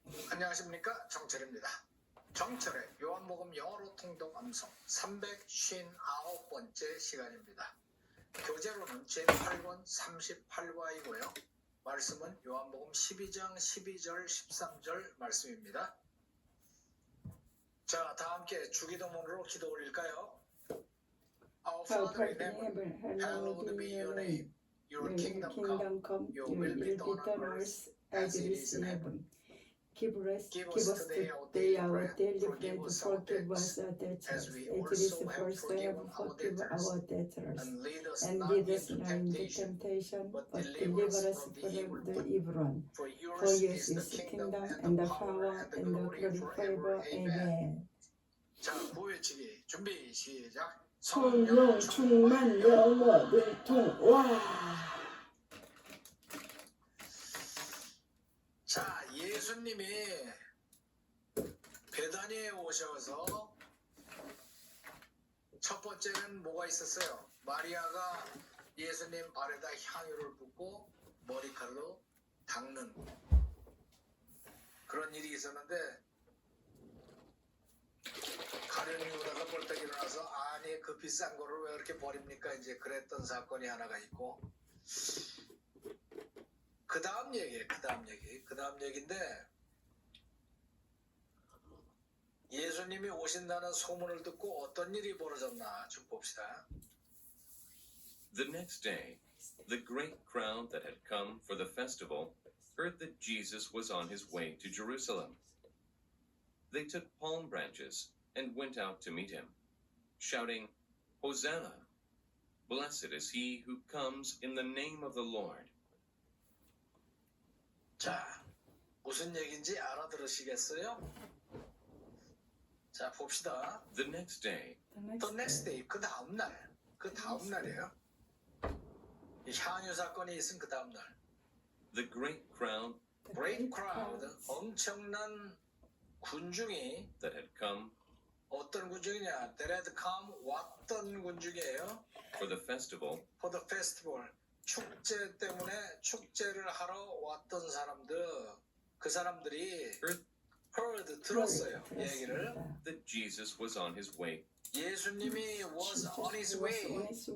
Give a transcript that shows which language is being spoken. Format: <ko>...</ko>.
<ko>안녕하십니까, 정철입니다. 정철의 요한복음 영어로 통독 암송 359번째 시간입니다. 교재로는 제8권 38과이고요. 말씀은 요한복음 12장 12절 13절 말씀입니다. 자, 다 함께 주기도문으로 기도 올릴까요?</ko> <en>Our Father in heaven, hallowed be your name. Your kingdom come, your will be done on earth as it is in heaven. Give us today our daily bread. Forgive us our debts, as we also have forgiven our debtors. And lead us not into temptation, but deliver us from the evil one. For yours is the kingdom, and the power, and the glory forever. Amen.</en> <ko>자, 구호외치기 준비 시작. 성령 충만 영어 능통. 와. 자, 예수님이 베다니에 오셔서 첫 번째는 뭐가 있었어요? 마리아가 예수님 발에다 향유를 붓고 머리칼로 닦는 그런 일이 있었는데, 가련이 오다가 벌떡 일어나서 아니 그 비싼 거를 왜 이렇게 버립니까? 이제 그랬던 사건이 하나가 있고, 그 다음 얘기인데, 예수님이 오신다는 소문을 듣고 어떤 일이 벌어졌나 좀 봅시다.</ko> <en>The next day, the great crowd that had come for the festival heard that Jesus was on his way to Jerusalem. They took palm branches and went out to meet him, shouting, Hosanna! Blessed is he who comes in the name of the Lord.</en> <ko>자, 무슨 얘기인지 알아들으시겠어요? 자, 봅시다.</ko> <en>The next day, The next day,</en> <ko>그 다음 날이에요. 이 향유 사건이 있은 그 다음 날.</ko> <en>the great crowd Great crowd,</en> <ko>엄청난 군중이,</ko> <en>that had come</en> <ko>어떤 군중이냐?</ko> <en>That had come,</en> <ko>왔던 군중이에요.</ko> <en>for the festival For the festival,</en> <ko>축제 때문에 축제를 하러 왔던 사람들, 그 사람들이 heard, 들었어요. 얘기를.</ko> <en>that Jesus was on his way. 예수님이 was on his way.</en>